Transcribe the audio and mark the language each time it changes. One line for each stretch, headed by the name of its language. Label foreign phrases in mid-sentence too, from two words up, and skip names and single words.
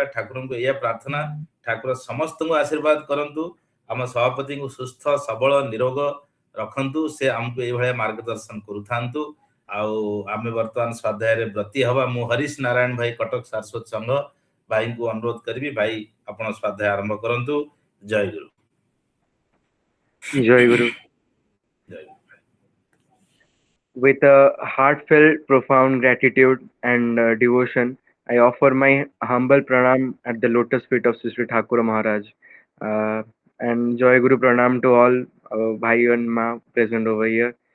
Odia: ଠାକୁରଙ୍କୁ ଏଇଆ ପ୍ରାର୍ଥନା, ଠାକୁର ସମସ୍ତଙ୍କୁ ଆଶୀର୍ବାଦ କରନ୍ତୁ, ଆମ ସଭାପତିଙ୍କୁ ସୁସ୍ଥ ସବଳ ନିରୋଗ ରଖନ୍ତୁ, ସେ ଆମକୁ ଏଇଭଳିଆ ମାର୍ଗଦର୍ଶନ କରୁଥାନ୍ତୁ। ଆଉ ଆମେ ବର୍ତ୍ତମାନ ସ୍ୱାଧ୍ୟାୟରେ ବ୍ରତୀ ହବା। ମୁଁ ହରିଶ ନାରାୟଣ ଭାଇ, କଟକ ସାରସ୍ୱତ ସଂଘ ଭାଇଙ୍କୁ ଅନୁରୋଧ କରିବି, ଭାଇ ଆପଣ ସ୍ୱାଧ୍ୟାୟ ଆରମ୍ଭ କରନ୍ତୁ। ଜୟ ଗୁରୁ। ଜୟ ଗୁରୁ.
English: With a heartfelt, profound gratitude and devotion, I offer my humble pranam at the lotus feet of Sri Sri Thakur Maharaj. And
Odia: ଜୟ ଗୁରୁ ପ୍ରଣାମ
English: to all Bhai and Ma present over here.